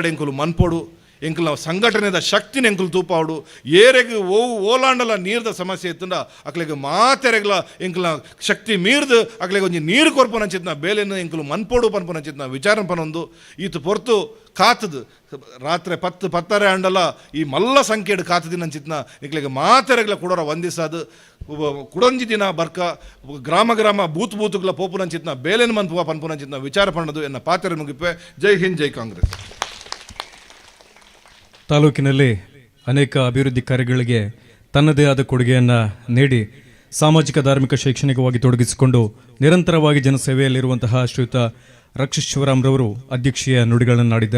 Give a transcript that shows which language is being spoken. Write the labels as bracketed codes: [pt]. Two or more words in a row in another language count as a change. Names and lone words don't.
[tcy] ಎಂಕುಲು ಮನ್ಪೋಡು ಎಂಕುಲ ಸಂಘಟನೆದ ಶಕ್ತಿನ ಎಂಕುಲು ತೂಪಾಡು ಏರೆಗೆ ಓಲಾಂಡಲ ನೀರ್ದ ಸಮಸ್ಯೆ ಇತ್ತಂಡ ಅಕ್ಲೆಗೆ ಮಾತೆರೆಗ್ಲ ಎಂಕುಲ ಶಕ್ತಿ ಮೀರ್ದು ಅಕ್ಲೆಗೆ ಒಂಜಿ ನೀರು ಕೊರ್ಪುನಂಚಿತ್ನ ಬೇಲೆನು ಎಂಕುಲು ಮನ್ಪೋಡು ಪನ್ಪುನಂಚಿತ್ನ ವಿಚಾರ ಪನೊಂದು ಈತ ಪೊರ್ತು ಕಾತದು ರಾತ್ರಿ 10 ಅಂಡಲ ಈ ಮಲ್ಲ ಸಂಖ್ಯೆಡು ಕಾತದಿನಂಚಿತ್ನ ಎಂಕ್ಲೆಗೆ ಮಾತೆರೆಗ್ಲ ಕೊಡೋರ ವಂದಿಸಾದು ಕುಡೊಂಜಿ ದಿನ ಬರ್ಕ ಗ್ರಾಮ ಬೂತ್ಗಳ ಪೋಪುನಂಚಿತ್ನ ಬೇಲೆನು ಮನ್ಪುವ ಪನ್ಪುನಂಚಿತ್ನ ವಿಚಾರ ಪಣ್ಣದು ಎನ್ನ ಪಾತ್ರೆ ಮುಗಿಪೆ. ಜೈ ಹಿಂದ್, ಜೈ ಕಾಂಗ್ರೆಸ್. [kn] ತಾಲೂಕಿನಲ್ಲಿ ಅನೇಕ ಅಭಿವೃದ್ಧಿ ಕಾರ್ಯಗಳಿಗೆ ತನ್ನದೇ ಆದ ಕೊಡುಗೆಯನ್ನು ನೀಡಿ ಸಾಮಾಜಿಕ ಧಾರ್ಮಿಕ ಶೈಕ್ಷಣಿಕವಾಗಿ ತೊಡಗಿಸಿಕೊಂಡು ನಿರಂತರವಾಗಿ ಜನಸೇವೆಯಲ್ಲಿರುವಂತಹ ಶ್ರೀಯುತ ರಕ್ಷಿತ್ ಶಿವರಾಮ್ರವರು ಅಧ್ಯಕ್ಷೀಯ ನುಡಿಗಳನ್ನು ನಾಡಿದ್ದಾರೆ.